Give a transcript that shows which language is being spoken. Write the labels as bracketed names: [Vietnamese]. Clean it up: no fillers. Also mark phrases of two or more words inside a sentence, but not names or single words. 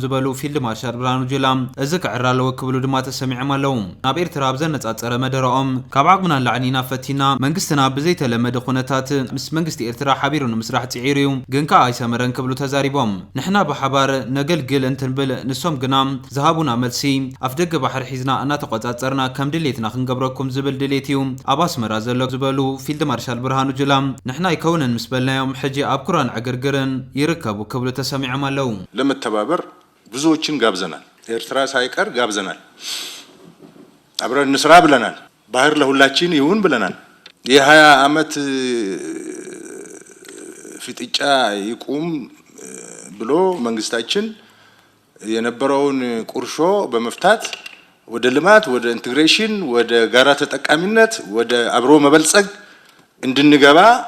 [Tigrinya] ዝበሉ ፊልድ ማርሻል ብርሃኑ ጁላ እዚ ክዕራ ኣለዎ ክብሉ ድማ ተሰሚዖም ኣለዉ ናብ ኤርትራ ኣብ ዘነጻጸረ መደረኦም ካብ ዓቕምና ላዕኒና ፈቲና መንግስትና ብዘይተለመደ ኩነታት ምስ መንግስቲ ኤርትራ ሓቢሩ ንምስራሕ ጽዒሩ እዩ ግን ከዓ ኣይሰመረን ክብሉ ተዛሪቦም ንሕና ብሓባር ነገልግል እንትንብል ንሶም ግና ዝሃቡና መልሲ ኣፍ ደገ ባሕሪ ሒዝና እናተቆጻጸርና ከም ድሌትና ክንገብረኩም ዝብል ድሌት እዩ ኣብ ኣስመራ ዘሎ ዝበሉ ፊልድ ማርሻል ብርሃኑ ጁላ ንሕና ይከውንን ምስ በልናዮም ሕጂ ኣብ ኩራን ዕግርግርን ይርከቡ ክብሉ ተሰሚዖም ኣለዉ [Amharic] ለመተባበር ብዙዎችን ጋብዘናል ኤርትራ ሳይቀር ጋብዘናል አብረን እንስራ ብለናል ባህር ለሁላችን ይሁን ብለናል የ20 ዓመት ፍጥጫ ይቁም ብሎ መንግስታችን የነበረውን ቁርሾ በመፍታት ወደ ልማት ወደ ኢንቴግሬሽን ወደ ጋራ ተጠቃሚነት ወደ አብሮ መበልጸግ እንድንገባ